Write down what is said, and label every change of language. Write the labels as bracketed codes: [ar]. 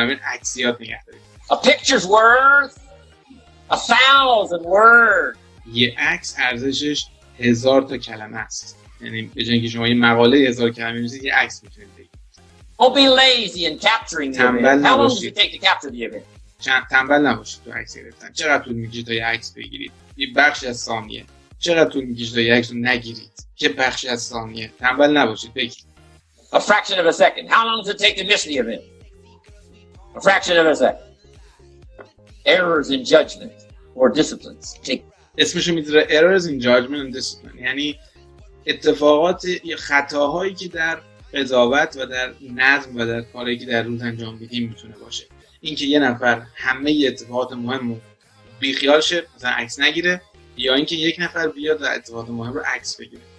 [fa] برای عکسیات نگه دارید. [en] A picture's worth 1,000 words. [fa] یه عکس ارزشش 1000 تا کلمه است. یعنی به جای اینکه شما یه مقاله 1000 کلمه بنویسید، یه عکس میتونید بگیرید. [en] Don't be lazy in capturing the event. How long does it take to capture the event? [fa] تنبل نباشید تو عکس گرفتن. چقدر طول میکشه تا یه عکس بگیرید؟ یه بخشی از ثانیه. چقدر طول میکشه تا یه عکس رو نگیرید؟ یه بخشی از ثانیه. تنبل نباشید، بگیرید. [en] A fraction of a second. How long does it take to miss the event? A fraction of a second. Errors in judgment or disciplines. [fa] اسمشو میذاره [en] errors in judgment and discipline. [fa] یعنی اتفاقات یا خطاهایی که در قضاوت و در نظم و در کاری که در روز انجام میدیم میتونه باشه. اینکه یه نفر همه اتفاقات مهمو بیخیال شه، مثلا عکس نگیره، یا اینکه یک نفر بیاد و اتفاقات مهم رو عکس بگیره.